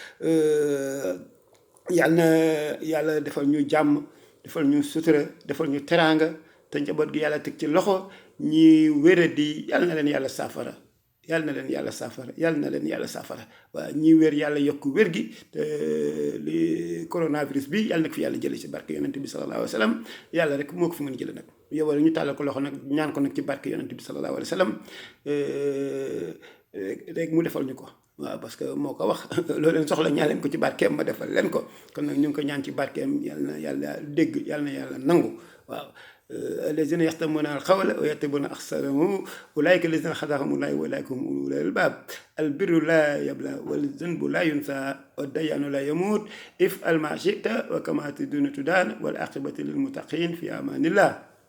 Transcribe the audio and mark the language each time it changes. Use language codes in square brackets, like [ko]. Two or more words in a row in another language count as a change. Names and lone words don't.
[wo] yàlla defal ñu jàmm defal ñu sutura defal ñu teraanga te njaboot gi yàlla teg ci loxo ñi wéradi yàlla na leen yàlla saafara waaw ñi wér yàlla yokk wér gi te li coronavirus bi yàlla nag fi yàlla jële ci barke yonent bi [ar] صلى الله عليه وسلم [wo] yàlla rek moo ko fi mën jële nag yow ñu tàllal ko loxo nag ñaan ko nag ci barke yonent bi [ar] صلى الله عليه وسلم [wo] rek mu defal ñu ko waaw [fr] parce que [wo] moo ko wax loolu leen soxla ñaan leen ko ci barkeem ma defal leen ko kon nag ñu ngi ko ñaan ci barkeem yàlla na yàlla dégg yàlla na yàlla nangu waaw [ar] الذين يستمعون القول ويتبعون أحسنه أولئك الذين هداهم الله وأولئك هم أولو الألباب البر لا يبلى والذنب لا ينسى والديان لا يموت افعل ما شئت وكما تدين تدان والعاقبة للمتقين في أمان الله